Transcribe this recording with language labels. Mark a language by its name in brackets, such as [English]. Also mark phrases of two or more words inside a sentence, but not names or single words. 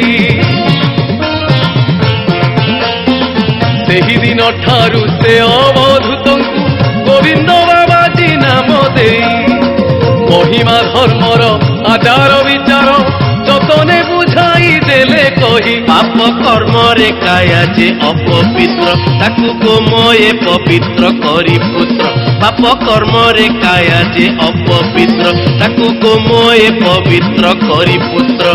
[Odia] ସେହିଦିନ ଠାରୁ ସେ ଅବଧୂତଙ୍କୁ ଗୋବିନ୍ଦ ବାବାଜୀ ନାମ ଦେଇ ମହିମା ଧର୍ମର ଆଚାର ବିଚାର ଯତନେ ବୁଝାଇ ଦେଲେ କହି। कही ପାପ କର୍ମ ରେ କାୟା ଯେ ଅପବିତ୍ର ତାକୁ ଗୋମୟେ ପବିତ୍ର କରି ପୁତ୍ର ପାପ କର୍ମ ରେ କାୟା ଯେ ଅପବିତ୍ର ତାକୁ ଗୋମୟେ ପବିତ୍ର କରି ପୁତ୍ର